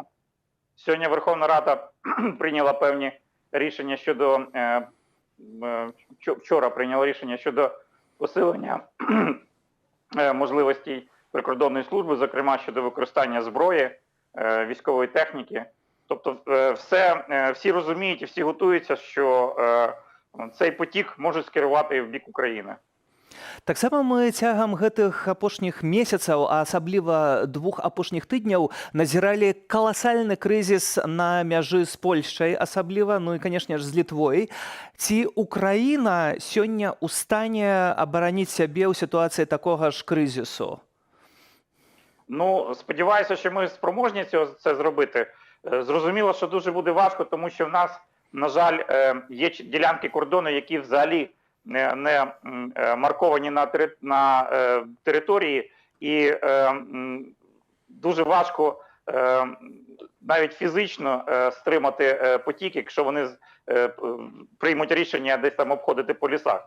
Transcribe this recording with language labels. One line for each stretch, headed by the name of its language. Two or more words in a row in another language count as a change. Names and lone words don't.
Ukrainian: Сьогодні Верховна Рада прийняла певні рішення щодо, вчора прийняла рішення щодо посилення можливостей прикордонної служби, зокрема щодо використання зброї, військової техніки. Тобто всі розуміють і всі готуються, що цей потік можуть скерувати в бік України.
Belarusian: Таксама мы цягам гэтых апошніх месяцаў, а асабліва 2 апошніх тыдняў, назіралі каласальны крызіс на мяжы з Польшчай, асабліва, ну і, канешне ж, з Літвой. Ці Украіна сёння ў стане абараніць сябе ў сітуацыі такога ж крызісу?
Ukrainian: Ну, сподіваюся, що ми спроможні це зробити. Зрозуміло, що дуже буде важко, тому що в нас, на жаль, є ділянки кордону, які взагалі не марковані на території, і дуже важко навіть фізично стримати потік, якщо вони приймуть рішення десь там обходити по лісах.